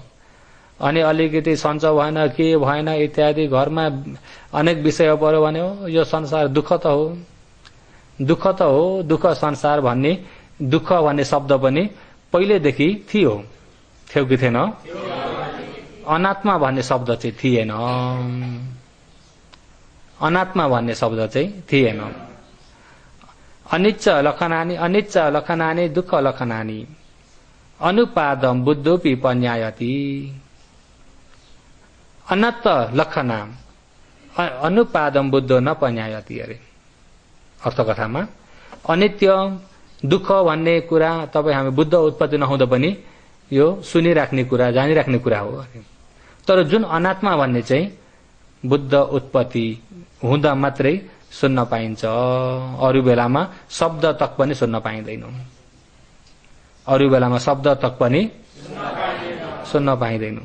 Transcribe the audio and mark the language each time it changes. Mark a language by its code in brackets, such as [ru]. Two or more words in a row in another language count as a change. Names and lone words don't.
[ne] अनि अलिकति सन्च भएन के भएन इत्यादि घरमा अनेक विषय पर्यो भने यो संसार दुःख त हो, दुःख त हो, दुःख संसार भन्ने दुःख भन्ने शब्द पनि पहिलेदेखि थियो कि थिएन? अनात्मा भन्ने शब्द चाहिँ थिएन, अनात्मा भन्ने शब्द चाहिँ थिएन। [pi] अनिच्च लक्षणानि अनिच्च लक्षणानि दुःख लक्षणानि अनुपादम बुद्धोपि पन्यायति। अनत्त लक्षणा अनुपादम बुद्धो न पन्यायति। [ne] अरे अर्थकथामा अनित्य दुःख भन्ने कुरा तपाईँ हामी बुद्ध उत्पत्ति नहुँदा पनि यो सुनिराख्ने कुरा जानिराख्ने कुरा हो। तर जुन अनात्मा भन्ने चाहिँ बुद्ध उत्पत्ति हुँदा मात्रै सुन्न पाइन्छ, अरू बेलामा शब्द तक पनि सुन्न पाइँदैन, अरू बेलामा शब्द तक पनि सुन्न पाइँदैन।